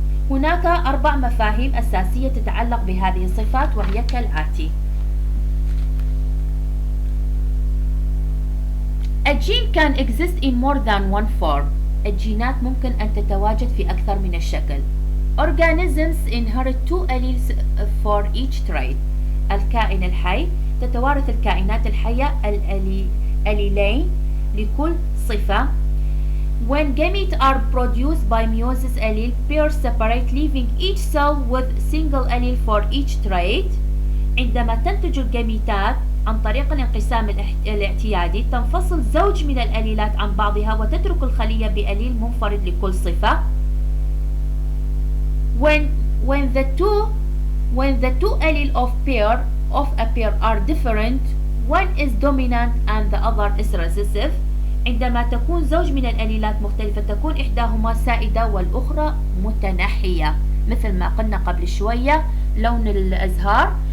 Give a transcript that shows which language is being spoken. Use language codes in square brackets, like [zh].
[ar] هناك 4 مفاهيم أساسية تتعلق بهذه الصفات وهي كالآتي. [en] A gene can exist in more than one form. [ar] الجينات ممكن أن تتواجد في أكثر من الشكل. [en] Organisms inherit 2 alleles for each trait. [ar] الكائن الحي تتوارث الكائنات الحية الأليلين لكل صفة. [en] When gametes are produced by meiosis allele, pairs separate, leaving each cell with single allele for each trait. [ar] عندما تنتج الجميتات عن طريق الانقسام الاعتيادي تنفصل زوج من الأليلات عن بعضها وتترك الخلية بأليل منفرد لكل صفة. [en] When the two allele of a pair are different, one is dominant and the other is recessive. [ar] عندما تكون زوج من الأليلات مختلفة تكون إحداهما سائدة والأخرى متنحية، مثل ما قلنا قبل شوية لون الأزهار.